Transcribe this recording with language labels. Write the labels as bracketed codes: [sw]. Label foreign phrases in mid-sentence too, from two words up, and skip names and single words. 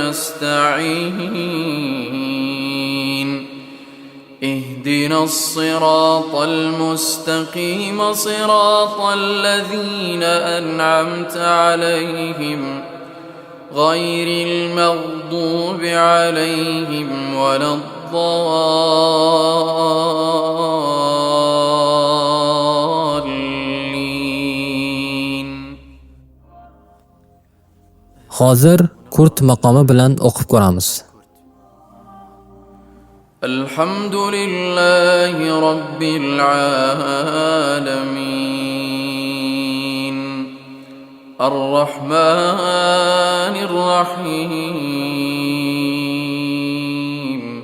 [ar] نستعين اهدنا الصراط المستقيم صراط الذين أنعمت عليهم غير المغضوب عليهم ولا الضالين. [uz] Hozir Kurt maqomi bilan o'qib ko'ramiz. [ar] الحمد لله رب العالمين الرحمن الرحيم